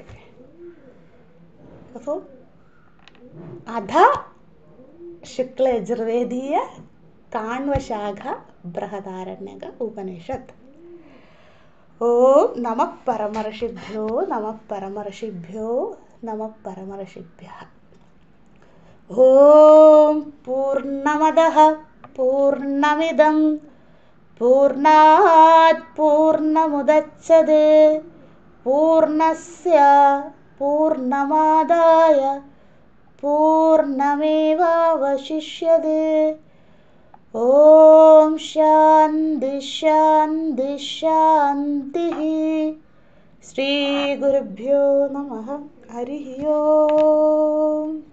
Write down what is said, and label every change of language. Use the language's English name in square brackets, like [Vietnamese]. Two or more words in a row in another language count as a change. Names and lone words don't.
[Sanskrit] അപ്പോൾ അധ ശുക്ലയജുർവേദീയ കാണ്വശാഖ ബൃഹദാരണ്യക ഉപനിഷത്ത്. ഓം നമഃ പരമർഷിഭ്യോ നമഃ പരമർഷിഭ്യോ നമഃ പരമർഷിഭ്യഃ. ഓം പൂർണ്ണമദഃ പൂർണ്ണമിദം പൂർണ്ണാത് പൂർണ്ണമുദച്യതേ പൂർണ്ണസ്യ പൂർണ്ണമാദായ പൂർണ്ണമേവാവശിഷ്യതേ. ഓം ശാന്തി ശാന്തി ശാന്തി. ശ്രീ ഗുരുഭ്യോ നമഃ. ഹരി ഓം.